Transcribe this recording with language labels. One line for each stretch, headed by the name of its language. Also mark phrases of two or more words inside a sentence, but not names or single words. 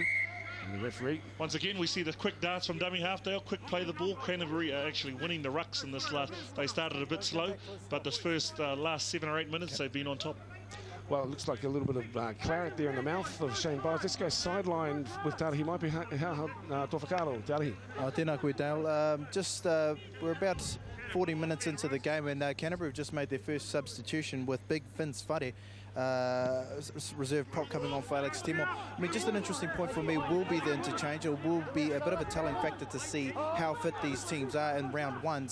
English: And the referee. Once again, we see the quick darts from dummy halfdale, quick play the ball. Canterbury are actually winning the rucks in this last. They started a bit slow, but this first last 7 or 8 minutes, they've been on top. Well, it looks like a little bit of claret there in the mouth of Shane Byers. Let's go sideline with Tarihi. Might be Tofakaro. Tarihi.
Māori: Tēnā koe, Dale.
English: We're about 40 minutes into the game, and Canterbury have just made their first substitution with big Vince Whare, reserve prop coming on for Alex Timor. I mean, just an interesting point for me will be the interchange. It will be a bit of a telling factor to see how fit these teams are in round 1.